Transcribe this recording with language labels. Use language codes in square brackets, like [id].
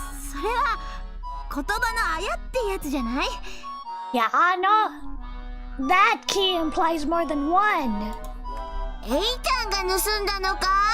[ja] それは言葉のあやってやつじゃない？ [en] Yeah, Ano. That key implies more than one. [ja] エイちゃんが盗んだのか？